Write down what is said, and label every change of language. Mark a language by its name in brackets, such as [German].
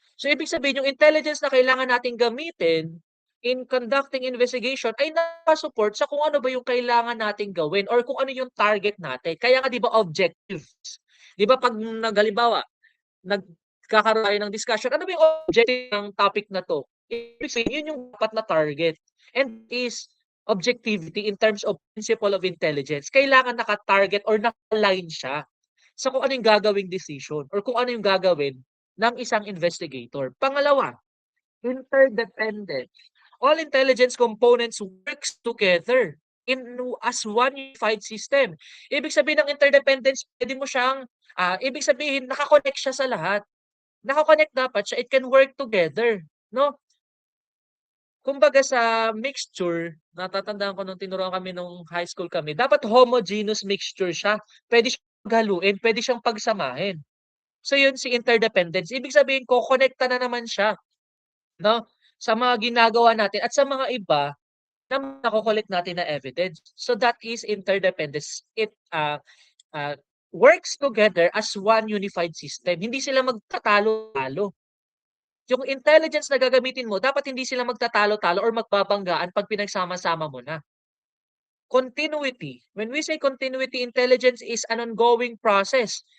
[Filipino] So ibig sabihin yung intelligence na kailangan nating gamitin [English] in conducting investigation [Filipino] ay naka-support sa kung ano ba yung kailangan nating gawin or kung ano yung target natin. Kaya nga 'di ba objectives, 'di ba 'pag halimbawa, nagkakaroon tayo ng discussion, ano ba yung objective ng topic na 'to? Ibig sabihin yun yung dapat na target [English] and is objectivity in terms of principle of intelligence. [Filipino] Kailangan naka-target or naka-align siya sa kung ano yung gagawing decision or kung ano yung gagawin ng isang investigator. Pangalawa, interdependent. [English] All intelligence components works together in as one unified system. [Filipino] Ibig sabihin ng interdependence, pwede mo siyang, ibig sabihin naka-connect siya sa lahat. Naka-connect dapat siya, [English] it can work together, [Filipino] 'no? Kumbaga sa mixture, natatandaan ko nung tinuruan kami nung high school kami, dapat homogeneous mixture siya. Puwede siyang paghaluin, puwede siyang pagsamahin. So yun si interdependence. Ibig sabihin kokonekta na naman siya, 'no, sa mga ginagawa natin at sa mga iba na nako-collect natin na evidence. [English] So that is interdependence. It works together as one unified system. [Filipino] Hindi sila magtatalo-talo. Yung intelligence na gagamitin mo dapat hindi sila magtatalo-talo or magbabanggaan 'pag pinagsama-sama mo na. [English] Continuity, when we say continuity, intelligence is an ongoing process.